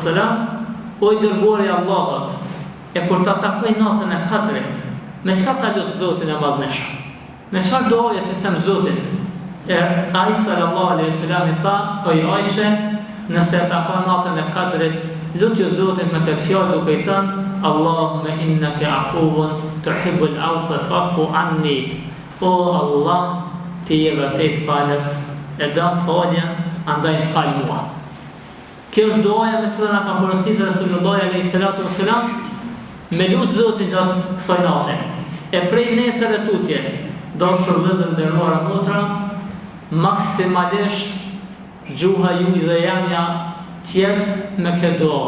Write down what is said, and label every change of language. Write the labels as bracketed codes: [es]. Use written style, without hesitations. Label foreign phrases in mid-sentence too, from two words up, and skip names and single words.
[sq] O i dërguari i Allahut, e kur ta takoj natën e Kadrit, me çka ta lut Zotin e Madhneshëm? Me çfarë doje të them Zotit? Ai [ar] صلى الله عليه وسلم [sq] i tha, o Aisha, nëse ta takon natën e Kadrit, lutju Zotit me këtë fjalë duke i thënë [ar] اللهم إنك عفو تحب العفو فاعف عني. [sq] O Allah, ti je vërtet falës, e don faljen, andaj në falë mua. Kjo është duaja me cilën na ka porositur Resulullah [ar] عليه الصلاة والسلام [sq] me lutë Zotin gjatë kësaj nate. E prej nesër e tutje, dashur vëllezër nderuara motra, maksimalisht gjuha juaj dhe jamja tjetë me këtë dua.